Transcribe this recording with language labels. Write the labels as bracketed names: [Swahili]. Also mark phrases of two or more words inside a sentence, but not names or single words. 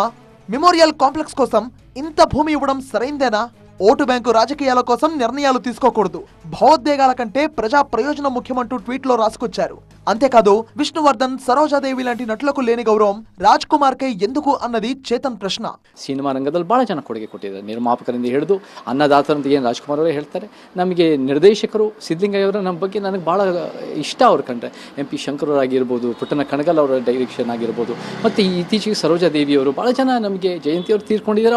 [Telugu] మెమోరియల్ కాంప్లెక్స్ కోసం ఇంత భూమి ఇవ్వడం సరైందేనా? ఓటు బ్యాంకు రాజకీయాల కోసం నిర్ణయాలు తీసుకోకూడదు, భావోద్వేగాల కంటే ప్రజా ప్రయోజనం ముఖ్యమంటూ ట్వీట్లో రాసుకొచ్చారు. అంతేకాదు విష్ణువర్ధన్, సరోజాదేవి లాంటి నటులకు లేని గౌరవం రాజ్ కుమార్ కే ఎందుకు ಅన్నది చేతన్ ಪ್ರಶ್ನ. [Kannada] ಸಿನಿಮಾ ರಂಗದಲ್ಲಿ ಭಾಳ ಜನ ಕೊಡುಗೆ ಕೊಟ್ಟಿದ್ದಾರೆ. ನಿರ್ಮಾಪಕರಿಂದ ಹಿಡಿದು ಅನ್ನದಾತರಂತ ಏನು ರಾಜ್ಕುಮಾರ್ ಅವರೇ ಹೇಳ್ತಾರೆ. ನಮಗೆ ನಿರ್ದೇಶಕರು ಸಿದ್ಧಲಿಂಗಯ್ಯವರ ನಮ್ಮ ಬಗ್ಗೆ ನನಗೆ ಭಾಳ ಇಷ್ಟ. ಅವ್ರು ಕಂಡ್ರೆ MP ಶಂಕರವರಾಗಿರ್ಬೋದು, ಪುಟ್ಟಣ ಕಣಗಲ್ ಅವರ ಡೈರೆಕ್ಷನ್ ಆಗಿರ್ಬೋದು, ಮತ್ತು ಇತ್ತೀಚೆಗೆ ಸರೋಜಾದೇವಿಯವರು ಭಾಳ ಜನ ನಮಗೆ ಜಯಂತಿಯವರು ತೀರ್ಕೊಂಡಿದ್ದಾರೆ.